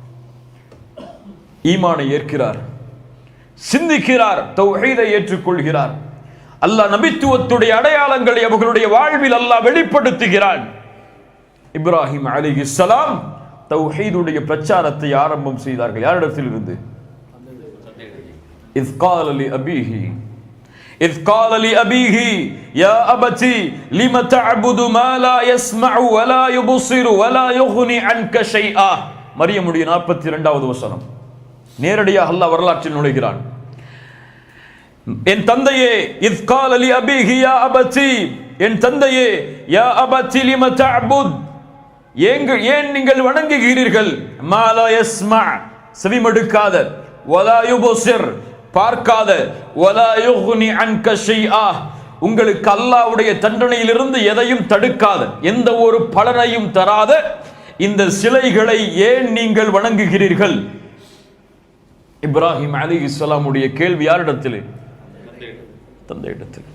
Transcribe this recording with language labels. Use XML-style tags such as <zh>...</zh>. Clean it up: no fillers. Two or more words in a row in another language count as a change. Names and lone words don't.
<ta>ஈமானை ஏற்கிறார், சிந்திக்கிறார், தௌஹீதை ஏற்றுக்கொள்கிறார். அல்லாஹ் நபித்துவத்துடைய அடையாளங்களை அவர்களுடைய வாழ்வில் அல்லாஹ் வெளிப்படுத்துகிறான். இப்ராஹிம் அலைஹிஸ்ஸலாம் தௌஹீதுடைய பிரச்சாரத்தை ஆரம்பம் செய்தார்கள். யாரிடத்தில் இருந்து?</ta> <ar>إذ قال لأبيه يا أبتي لم تعبد ما لا يسمع ولا يبصر ولا يغني عنك شيئا.</ar> <ta>மரியமுடைய 42வது வசனம். நேரடியாக அல்லாஹ் வரலாற்றில் நுழைகிறான். என் தந்தையே,</ta> <ar>إذ قال لأبيه يا أبتي,</ar> <ta>என் தந்தையே,</ta> <ar>يا أبتي لم تعبد,</ar> <ta>ஏன் நீங்கள் வணங்குகிறீர்கள்?</ta> <ar>ما لا يسمع, செவிமடுக்காத, ولا يبصر, பார்க்காத, ولا يغني عنك شيئا,</ar> <ta>உங்களுக்கு அல்லாஹ்வுடைய தண்டனையிலிருந்து எதையும் தடுக்காத, எந்த ஒரு பலனையும் தராத இந்த சிலைகளை ஏன் நீங்கள் வணங்குகிறீர்கள்? இப்ராஹிம் அலைஹிஸ்ஸலாமுடைய கேள்வி யாரிடத்திலே? தந்தையிடத்தில்.</ta>